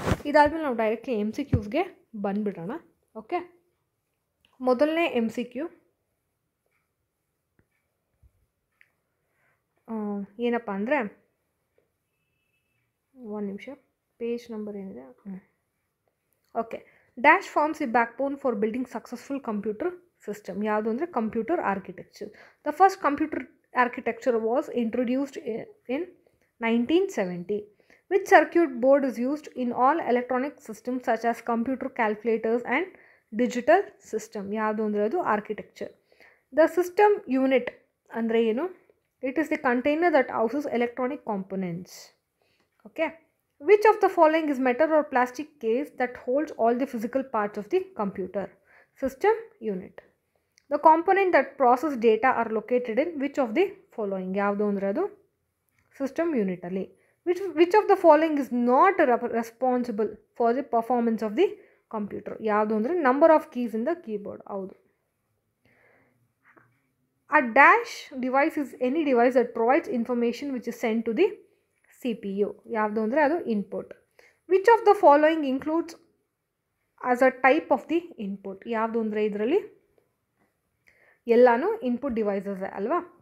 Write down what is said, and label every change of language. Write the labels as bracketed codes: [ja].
[kn] ಇದಾದಮೇಲೆ ನಾವು directly MCQಸ್ಗೆ ಬಂದುಬಿಡೋಣ. Okay, ಮೊದಲನೇ MCQ ಏನಪ್ಪ ಅಂದರೆ, ಒಂದು ನಿಮಿಷ, ಪೇಜ್ ನಂಬರ್ ಏನಿದೆ. [en] Okay, dash forms the backbone for building successful computer system. [kn] ಯಾವುದು ಅಂದರೆ [en] Computer architecture. The first computer architecture was introduced in 1970. Which circuit board is used in all electronic systems such as computer, calculators and digital system? [kn] ಯಾವುದು ಅಂದರೆ ಅದು architecture. The system unit ಅಂದರೆ ಏನು? [en] It is the container that houses electronic components. Okay, which of the following is metal or plastic case that holds all the physical parts of the computer? System unit. The component that process data are located in which of the following? [kn] ಯಾವುದು ಅಂದರೆ ಅದು system ಯೂನಿಟಲ್ಲಿ. [en] which of the following is not responsible for the performance of the computer? [kn] ಯಾವುದು ಅಂದರೆ [en] Number of keys in the keyboard. [kn] ಹೌದು. [en] A dash device is any device that provides information which is sent to the CPU. [kn] ಯಾವುದು ಅಂದರೆ ಅದು input. [en] Which of the following includes as a type of the input? [kn] ಯಾವುದು ಅಂದರೆ ಇದರಲ್ಲಿ ಎಲ್ಲಾನು input devices ಅಲ್ವಾ.